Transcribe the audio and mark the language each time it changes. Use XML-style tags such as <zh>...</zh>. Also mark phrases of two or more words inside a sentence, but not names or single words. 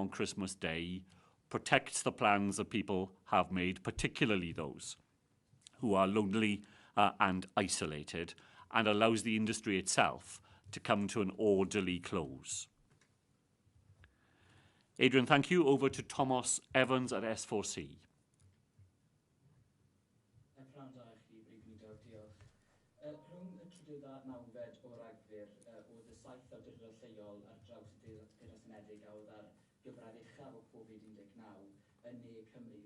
<en>on Christmas Day protects the plans that people have made, particularly those who are lonely and isolated, and allows the industry itself to come to an orderly close. Adrian, thank you. Over to Thomas Evans at S4C.</en> <cy>Pnawn da i chi, Brif Weinidog, diolch. Rhwng y 30 nawfed o Ragfyr, oedd y 7 awdurdod lleol ar draws y Deyrnas Unedig a oedd ar gyfradd uchaf o Covid-19 yn Ne Cymru.</cy>